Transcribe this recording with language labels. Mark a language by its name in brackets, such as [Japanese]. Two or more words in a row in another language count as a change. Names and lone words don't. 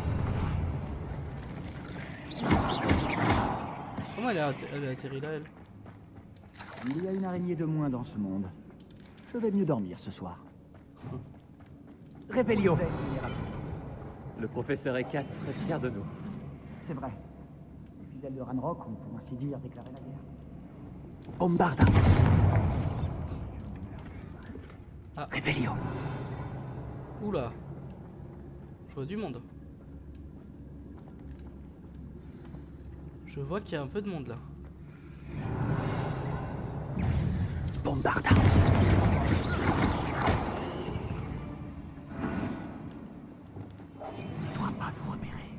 [French] comment elle a atterri là, elle? Il y a une araignée de moins dans ce monde. Je vais mieux dormir ce soir. Revelio. Le professeur Ekat serait fier de nous. C'est vrai. Les fidèles de Ranrock ont pour ainsi dire déclaré la guerre. Bombarda. Ah. Revelio. Oula, je vois du monde. Je vois qu'il y a un peu de monde là. Bombarda. Il ne doit pas nous repérer.